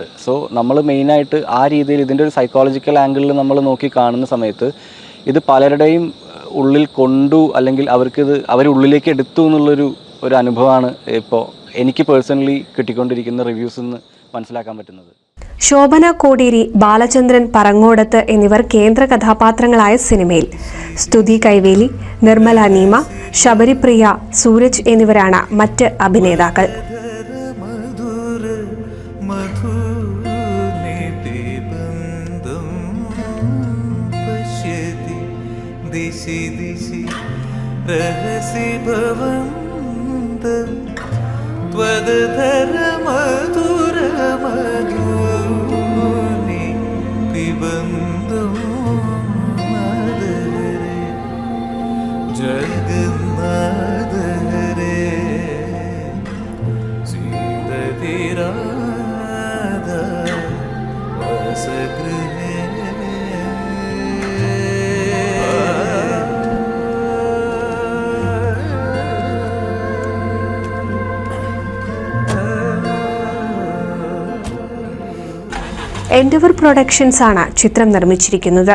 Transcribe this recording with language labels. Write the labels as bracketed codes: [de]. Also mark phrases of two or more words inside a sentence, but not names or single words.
[ml] സോ നമ്മൾ മെയിനായിട്ട് ആ രീതിയിൽ ഇതിൻ്റെ ഒരു [en] psychological angleil [ml] നമ്മൾ നോക്കി കാണുന്ന സമയത്ത് ഇത് പലരുടെയും ഉള്ളിൽ കൊണ്ടു, അല്ലെങ്കിൽ അവർക്കിത് അവരുള്ളിലേക്ക് എടുത്തു എന്നുള്ളൊരു അനുഭവമാണ് ഇപ്പോൾ എനിക്ക് പേഴ്സണലി കിട്ടിക്കൊണ്ടിരിക്കുന്ന റിവ്യൂസിൽ നിന്ന് മനസ്സിലാക്കാൻ പറ്റുന്നത്. ശോഭന കോടിയേരി, ബാലചന്ദ്രൻ പറങ്ങോടത്ത് എന്നിവർ കേന്ദ്ര കഥാപാത്രങ്ങളായ സിനിമയിൽ സ്തുതി കൈവേലി, നിർമ്മല നീമ, ശബരിപ്രിയ, സൂരജ് എന്നിവരാണ് മറ്റ് അഭിനേതാക്കൾ. [sa] दिशि दिशि रहसि भवन्तं त्वदधर मधुर मधुनि पिबन्धं मदरे जगन्नाथ हरे सीदतिराधा वसगृहे. [ml] എൻഡവർ പ്രൊഡക്ഷൻസ് ആണ് ചിത്രം നിർമ്മിച്ചിരിക്കുന്നത്.